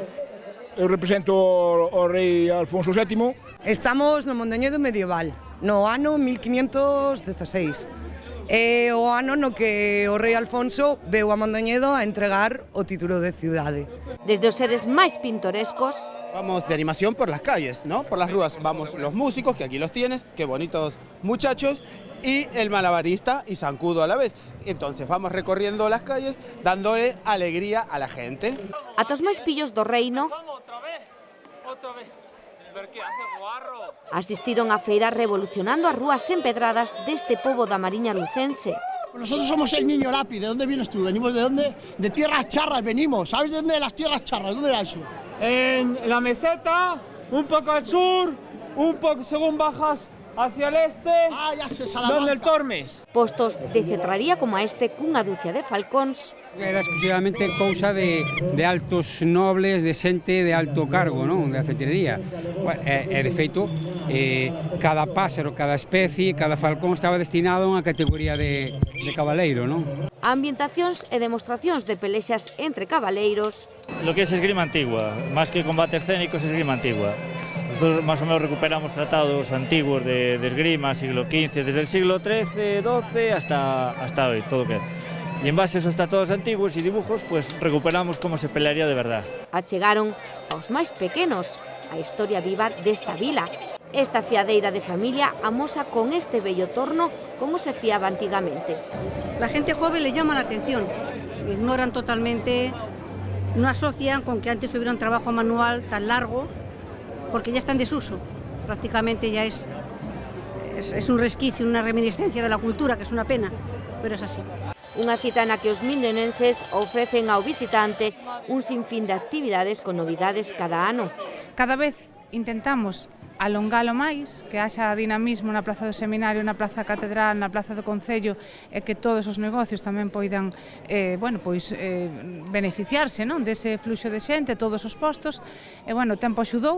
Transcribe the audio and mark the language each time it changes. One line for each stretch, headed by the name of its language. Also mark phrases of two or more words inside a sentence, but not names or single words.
Galician: Eu represento o rei Alfonso VII. Estamos no Mondoñedo medieval, no ano 1516. É o ano no que o rei Alfonso veu a Mondoñedo a entregar o título de cidade. Desde os seres máis pintorescos,
Spanish: vamos de animación por las calles, ¿no? Por las ruas. Vamos los músicos, que aquí los tienes, qué bonitos muchachos, y el malabarista y zancudo a la vez. Entonces vamos recorriendo las calles, dándole alegría a la gente.
Galician: ata os máis pillos do reino asistiron a feira revolucionando as rúas empedradas deste pobo da Mariña lucense.
Spanish: Nosotros somos el niño lápiz. ¿De dónde vienes tú? ¿Venimos de dónde? De tierras charras venimos. ¿Sabes de dónde de las tierras charras? ¿Dónde era eso? En la meseta, un poco al sur, un poco según bajas hacia el este, ya sé, Salamanca. donde el Tormes.
Galician: Postos de cetraría como este cunha dúcia de falcóns, Era exclusivamente cousa de altos nobles, de xente de alto cargo, non?
Spanish: De cetrería.
Galician: E de feito, cada páxaro, cada especie, cada falcón estaba destinado a unha categoría de cabaleiro, non? ambientacións e demostracións de pelexas entre cabaleiros,
Spanish: Lo que es esgrima antigua, más que combate escénico, es esgrima antigua. Nosotros más o menos recuperamos tratados antiguos de esgrima, siglo XV, desde el siglo XIII, XII hasta hoy, todo que. Y en base a esos tratados antiguos y dibujos, pues recuperamos cómo se pelearía de verdad.
Galician: achegaron aos máis pequenos a historia viva desta vila. Esta fiadeira de familia amosa con este bello torno como se fiaba antigamente.
Spanish: La gente joven le llama la atención, ignoran totalmente, no asocian con que antes hubiera un trabajo manual tan largo, porque ya está en desuso, prácticamente ya es un resquicio, una reminiscencia de la cultura, que es una pena, pero es así.
Galician: Unha cita na que os mindonenses ofrecen ao visitante un sinfín de actividades con novidades cada ano. Cada vez intentamos alongalo máis, que haxa dinamismo na Praza do Seminario, na Praza Catedral, na Praza do Concello, e que todos os negocios tamén poidan beneficiarse, non, dese fluxo de xente, todos os postos, e o tempo axudou.